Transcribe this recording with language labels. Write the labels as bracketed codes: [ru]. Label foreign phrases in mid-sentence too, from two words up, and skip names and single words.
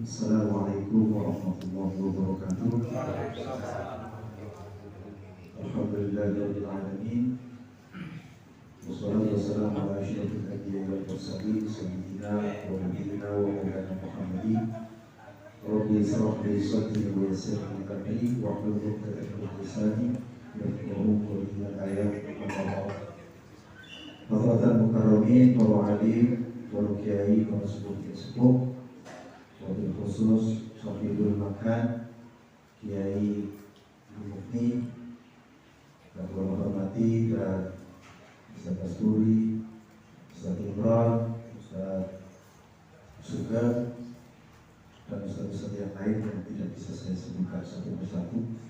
[ar] السلام عليكم ورحمة الله وبركاته الحمد لله رب العالمين. والصلاة والسلام على أشرف الأنبياء والمرسلين سيدنا ونبينا ومولانا محمد. رب اشرح لي صدري ويسر لي أمري واحلل عقدة من لساني يفقهوا قولي. [id] Ayat Bapak Mukarramin, para alim, para kiai, para sepuh, [ar] وبالخصوص [id] Sofidul Makan, Kiai Mukni, dan saya hormati dan Ustaz Kasturi, Ustaz Imran, Ustaz Sugeng, dan Ustaz-Ustaz yang lain yang tidak bisa saya sebutkan satu persatu.